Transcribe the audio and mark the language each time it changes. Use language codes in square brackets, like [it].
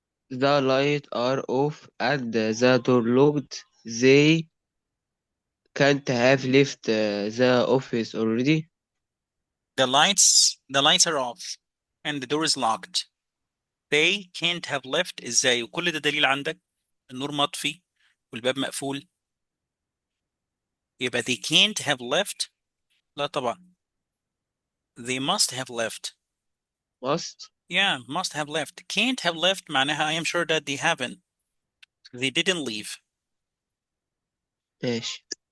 [en] The lights are off and the door locked. They can't have left the office already. The lights are off and the door is locked. They can't have left. [ar] ازاي؟ وكل ده دليل عندك النور مطفي والباب مقفول. يبقى [en] they can't have left. [ar] لا طبعا. [en] They must have left. Must. Yeah, must have left. Can't have left معناها I am sure that they haven't. They didn't leave. [ar] ماشي.